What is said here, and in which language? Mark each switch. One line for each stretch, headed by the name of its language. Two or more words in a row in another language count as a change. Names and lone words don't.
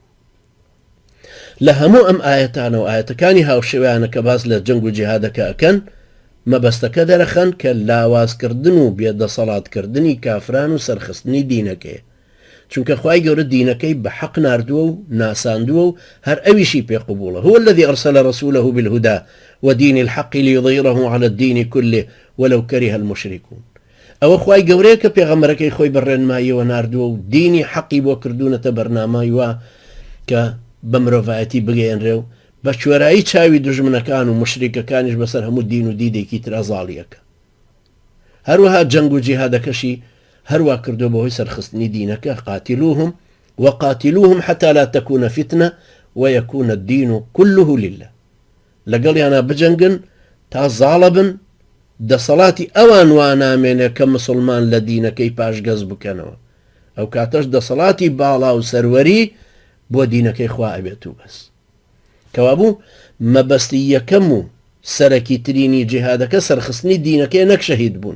Central Kurdish: لە هەموو ئەم ئاەتانە و ئاەتەکانی هاوشێویانە کە باس لە جەنگ و جیهادەکە ئەکەن مەبەستەکە دەرەخەن کە لاوازکردن و بێدەسەڵاتکردنی کافران و سەرخستنی دینەکەیە، چونکە خوای گەورە دینەکەی بە حەق ناردووە و ناساندووە و هەر ئەویشی پێقبوڵە.
Arabic: هو الذي أرسل رسوله بالهدى ودين الحق ليظهره على الدين كله ولو كره المشركون.
Central Kurdish: ئەوە خوای گەورەیە کە پێغەمبەرەکەی خۆی بەڕێنماییەوە ناردووە و دینی حەقی بۆ کردوونەتە بەرنامای وە کە بە مرۆڤایەتی بگەێنرێ و بە کوێرایی چاوی دژمنەکان و مشریکەکانیش بەسەر هەموو دین و دیدێکی تر ئازاڵیەکە. هەروەها جەنگ و جیهادەکەشی هەروە کردو بەهۆی سەرخستنی دینەکە
Arabic: قاتلوهم وقاتلوهم حتى لا تكون فتنة ويكون الدين كله لله.
Central Kurdish: لەگەڵیانە بجەنگن تا زاڵە بن دەسەڵاتی ئەوان وانامێنێ کە مسلمان لە دینەکەی پاشگەز بکەنەوە، ئەو کاتەش دەسەڵاتی باڵا و سەروەری بۆ دینەکەی خوا ئەبێت و بەس. کەوابوو مەبەستی یەکەم و سەرەکی ترینی جیهادەکە سەرخستنی دینەکەی نەک شەهید بوون.